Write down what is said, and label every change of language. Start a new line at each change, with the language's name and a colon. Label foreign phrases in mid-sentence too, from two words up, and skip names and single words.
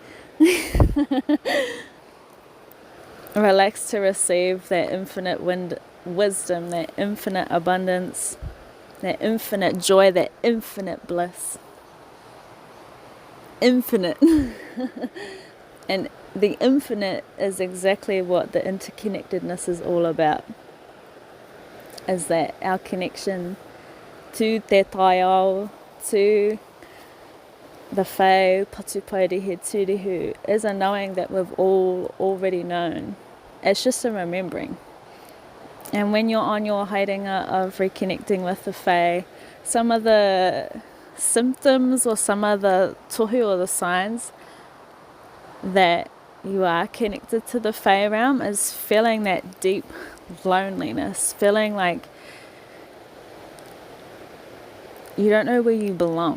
English: Relax to receive that infinite wisdom, that infinite abundance, that infinite joy, that infinite bliss. Infinite. And the infinite is exactly what the interconnectedness is all about. Is that our connection to
Māori: te taiao, to the whai patupaiarehe tūrehu,
English: is a knowing that we've all already known. It's just a remembering. And when you're on your haerenga of reconnecting with the whai, some of the symptoms or some of the tohu or the signs that you are connected to the whai realm is feeling that deep loneliness, feeling like you don't know where you belong.